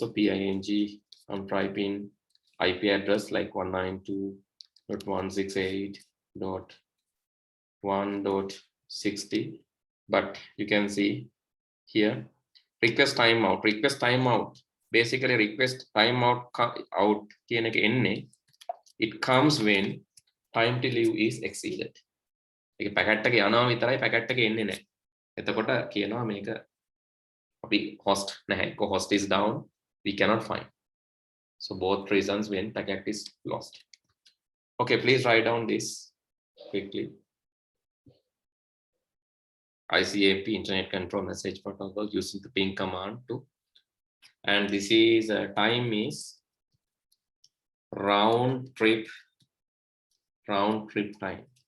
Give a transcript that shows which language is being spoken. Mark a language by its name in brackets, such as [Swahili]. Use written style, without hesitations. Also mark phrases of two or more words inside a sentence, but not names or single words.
[English] Ping, I'm typing IP address like 192.168.1.60, but you can see here request timeout. Request timeout, basically request timeout out [Sinhala] කියන එක එන්නේ, [English] it comes when time to live is exceeded. [Sinhala] ඒක පැකට් එක යනවා විතරයි, පැකට් එක එන්නේ නැහැ. එතකොට කියනවා මේක අපි host නැහැ, [English] host is down, we cannot find. So both reasons when packet is lost. Okay, please write down this quickly. ICMP, Internet Control Message Protocol, using the ping command too. And this is time is round trip time.